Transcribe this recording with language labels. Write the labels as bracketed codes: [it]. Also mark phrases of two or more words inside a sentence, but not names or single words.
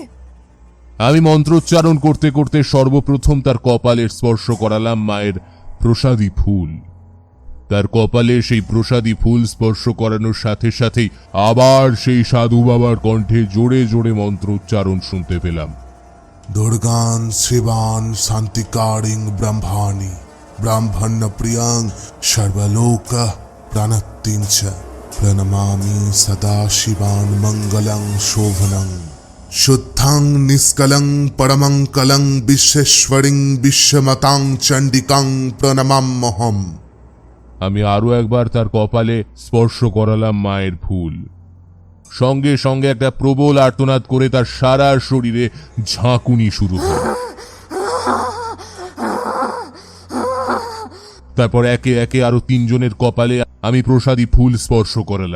[bn] আমি মন্ত্রোচ্চারণ করতে করতে সর্বপ্রথম তার কপালের স্পর্শ করালাম মায়ের প্রসাদী ফুল। তার কপালে সেই প্রসাদী ফুল স্পর্শ করানোর সাথে সাথেই আবার সেই সাধু বাবার কণ্ঠে জোরে জোরে মন্ত্রোচ্চারণ শুনতে পেলাম। [sa] দুর্গান শিবান শান্তিকারিং ব্রহ্মাণি ব্রাহ্মণ্য প্রিয়াং সর্বলোক প্রাণত্তিং চ প্রণমামি সদা শিবান মঙ্গলং শোভনং শুদ্ধং নিষ্কলং পরমং কলং বিশ্বেশ্বরিং বিশ্বমতাং চণ্ডিকাং প্রণমাম্যহম। [bn] আমি আরো একবার তার কপালে স্পর্শ করালাম মায়ের ফুল। সঙ্গে সঙ্গে একটা প্রবল আর্তনাদ করে তার সারা শরীরে ঝাঁকুনি শুরু হল। তারপর একে একে আরো 3 জনের কপালে আমি প্রসাদী ফুল স্পর্শ করালাম।